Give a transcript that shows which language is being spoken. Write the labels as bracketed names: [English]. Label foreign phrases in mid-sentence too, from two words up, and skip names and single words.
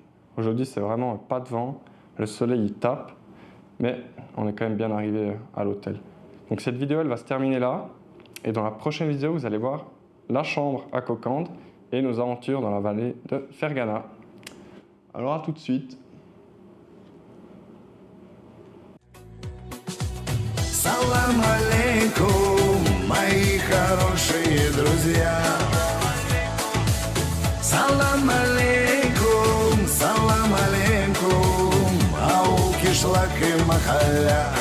[French] Aujourd'hui, c'est vraiment pas de vent. Le soleil, il tape. Mais on est quand même bien arrivé à l'hôtel. Donc cette vidéo, elle va se terminer là. Et dans la prochaine vidéo, vous allez voir la chambre à Kokand et nos aventures dans la vallée de Fergana. Alors à tout de suite. [Arabic] سلام عليكم, [Russian] мои хорошие друзья. [Arabic] سلام عليكم, [Russian] ау кишлак и махалля.